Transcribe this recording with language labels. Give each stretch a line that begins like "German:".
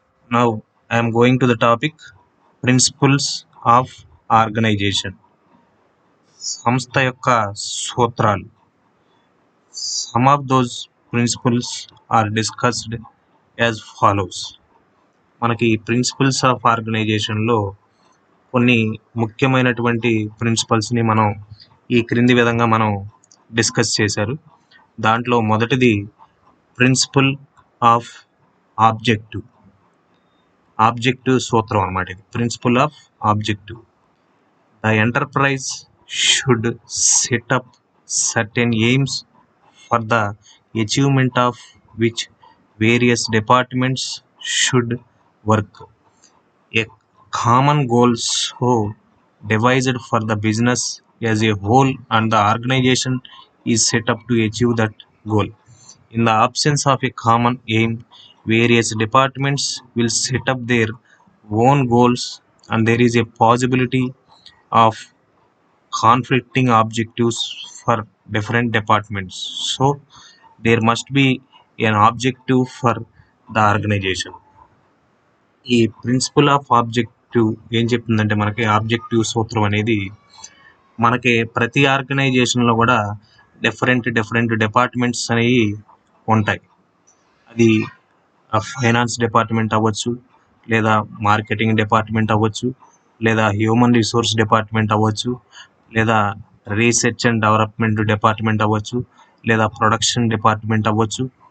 English: Now I am going to the topic Principles of Organization.
Telugu: సంస్థ యొక్క సూత్రాలు.
English: Some of those principles are discussed as follows.
Telugu: మనకి principles of ఆర్గనైజేషన్లో కొన్ని ముఖ్యమైనటువంటి ప్రిన్సిపల్స్ని మనం ఈ క్రింది విధంగా మనం డిస్కస్ చేశారు. దాంట్లో మొదటిది ప్రిన్సిపల్ ఆఫ్ ఆబ్జెక్టివ్ సూత్రం అన్నమాట.
English: ఇది principle of objective. The enterprise should set up certain aims for the achievement of which various departments should work. A common goal so devised for the business as a whole, and the organization is set up to achieve that goal. In the absence of a common aim, various departments will set up their own goals, and there is a possibility of conflicting objectives for different departments. So there must be an objective for the organization.
Telugu: ఈ principal of objective ఏం చెప్తుందంటే, మనకి objective సూత్రం అనేది మనకి ప్రతి ఆర్గనైజేషన్లో కూడా డిఫరెంట్ డిపార్ట్మెంట్స్ అనేవి ఉంటాయి. అది ఫైనాన్స్ డిపార్ట్మెంట్ అవ్వచ్చు, లేదా మార్కెటింగ్ డిపార్ట్మెంట్ అవ్వచ్చు, లేదా హ్యూమన్ రిసోర్స్ డిపార్ట్మెంట్ అవ్వచ్చు, లేదా రీసెర్చ్ అండ్ డెవలప్మెంట్ డిపార్ట్మెంట్ అవ్వచ్చు, లేదా ప్రొడక్షన్ డిపార్ట్మెంట్ అవ్వచ్చు.